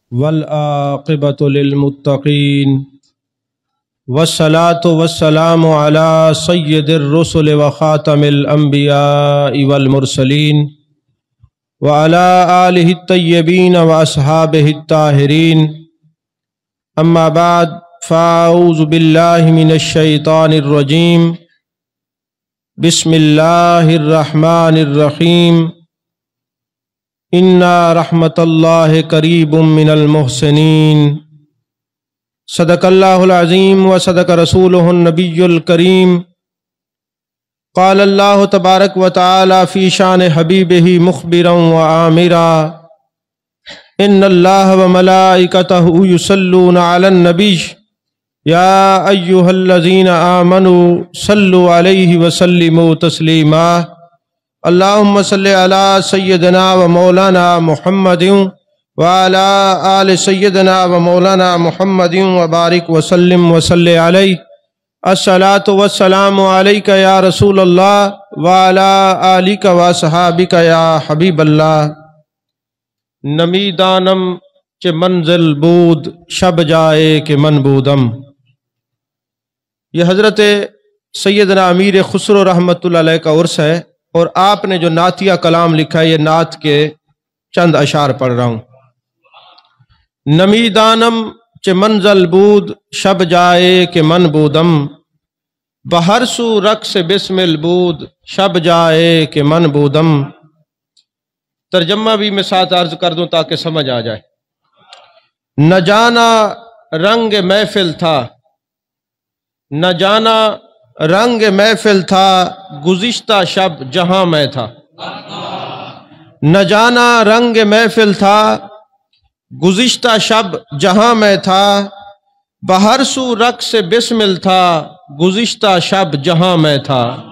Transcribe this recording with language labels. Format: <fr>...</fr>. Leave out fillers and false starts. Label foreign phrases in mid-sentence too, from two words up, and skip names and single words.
<ar>والعاقبۃ للمتقین والصلاۃ والسلام علی سید الرسل وخاتم الانبیاء والمرسلین وعلی آلہ الطیبین واصحابہ الطاہرین اما بعد فاعوذ باللہ من الشیطان الرجیم بسم اللہ الرحمن الرحیم اِنَّا رحمة اللہ قریب من المحسنین صدق اللہ العظیم وصدق رسولہ النبی الکریم قال اللہ تبارک و تعالی فی شان حبیبہ مخبرا وآمرا ان اللہ وملائکتہ یصلون علی النبی یا ایہا الذین آمنوا صلوا علیہ وسلموا تسلیما اللہم صلی علی سیدنا و مولانا محمد وعلی آل سیدنا و مولانا محمد وبارک وسلم وصلی علیہ الصلاۃ والسلام علیک یا رسول اللہ وعلی آلک و صحابک یا حبیب اللہ</ar> <fa>نمیدانم چہ منزل بود شب جائے کہ من بودم۔</fa> <ur>یہ حضرت سیدنا امیر خسرو</ur> <ar>رحمۃ اللہ علیہ</ar> <ur>کا عرس ہے اور آپ نے جو نعتیہ کلام لکھا ہے یہ نعت کے چند اشعار پڑھ رہا ہوں۔</ur> <fa>نمی دانم چہ منزل بود شب جائے کہ من بودم بہر سو رقص بسمل بود شب جائے کہ من بودم۔</fa> <ur>ترجمہ بھی میں ساتھ عرض کر دوں تاکہ سمجھ آ جائے۔ نہ جانا رنگ محفل تھا، نہ جانا رنگ محفل تھا گزشتہ شب جہاں میں تھا، نہ جانا رنگ محفل تھا گزشتہ شب جہاں میں تھا، بہر سو رقص بسمل تھا گزشتہ شب جہاں میں تھا۔</ur>